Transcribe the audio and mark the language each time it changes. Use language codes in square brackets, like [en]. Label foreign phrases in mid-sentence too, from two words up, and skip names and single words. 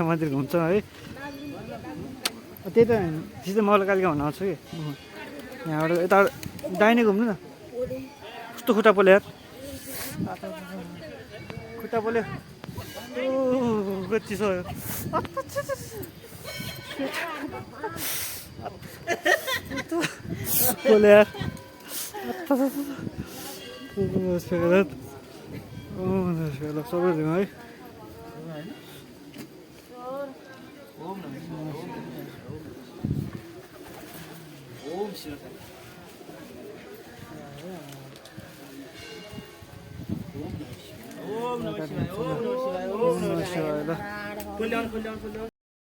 [ne] मन्दिर घुम्छौँ है त्यही त सिधै मलाई कालिका भन्न आउँछ कि यहाँबाट यता दाहिने घुम्नु न कस्तो खुट्टा पोल्यो यार खुट्टा पोल्यो कति छ पोल्यो यार सबै दिउँ है [sa] ओम शिव ओम नमः शिवाय ओम नमः शिवाय ओम नमः शिवाय [en] full down